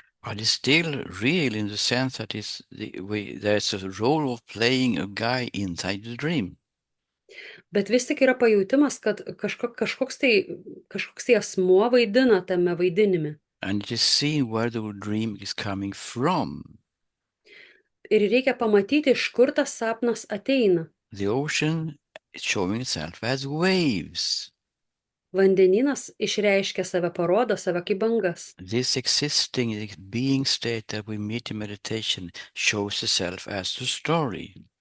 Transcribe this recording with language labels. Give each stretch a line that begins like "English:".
English: But it's still real in the sense that there's a role of playing a guy inside the dream.
Lithuanian: Bet vis tik yra pajautimas, kad kažkoks tai asmuo vaidina tame vaidinime.
English: And it is seen where the dream is coming from.
Lithuanian: Ir reikia pamatyti, iš kur tas sapnas ateina.
English: The ocean is showing itself as waves.
Lithuanian: Vandenynas išreiškia save, parodo save kaip bangas.
English: This existing, this being state that we meet in meditation shows itself as the story.